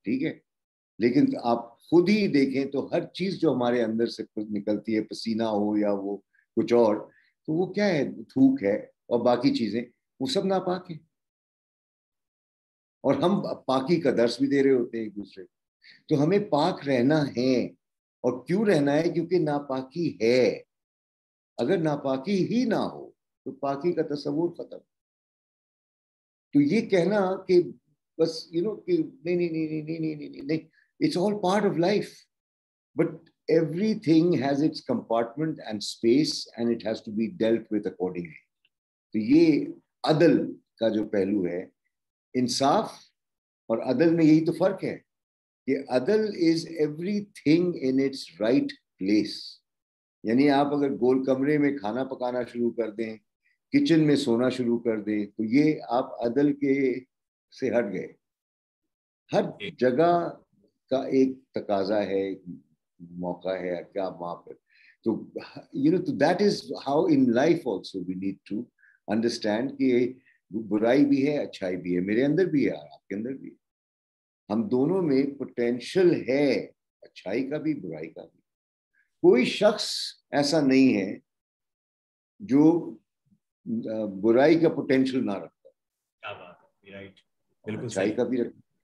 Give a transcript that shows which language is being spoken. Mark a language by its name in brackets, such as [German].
[Urdu] ٹھیک ہے, لیکن آپ خود ہی دیکھیں تو ہر چیز جو ہمارے اندر سے نکلتی ہے, پسینہ ہو یا وہ کچھ اور, تو وہ کیا ہے؟ تھوک ہے اور باقی چیزیں وہ سب ناپاک ہیں. اور ہم پاکی کا درس بھی دے رہے ہوتے ہیں ایک دوسرے کو. تو ہمیں پاک رہنا ہے. اور کیوں رہنا ہے؟ کیونکہ ناپاکی ہے. اگر ناپاکی ہی نہ ہو تو پاکی کا تصور ختم. تو یہ کہنا کہ بس کہ نہیں, [English] it's all part of life, but everything has its compartment and space and it has to be dealt with accordingly. [Urdu] تو یہ عدل کا جو پہلو ہے, انصاف اور عدل میں یہی تو فرق ہے کہ عدل [English] is everything in its right place. [Urdu] یعنی آپ اگر گول کمرے میں کھانا پکانا شروع کر دیں, کچن میں سونا شروع کر دیں, تو یہ آپ عدل کے سے ہٹ گئے. ہر جگہ کا ایک تقاضا ہے, ایک موقع ہے کہ آپ وہاں پر. [English] تو that is how in life also we need to understand [Urdu] کہ برائی بھی ہے, اچھائی بھی ہے. میرے اندر بھی ہے, آپ کے اندر بھی ہے. ہم دونوں میں پوٹینشل ہے, اچھائی کا بھی برائی کا بھی. کوئی شخص ایسا نہیں ہے جو برائی کا پوٹینشل نہ رکھتا, اچھائی کا بھی رکھتا.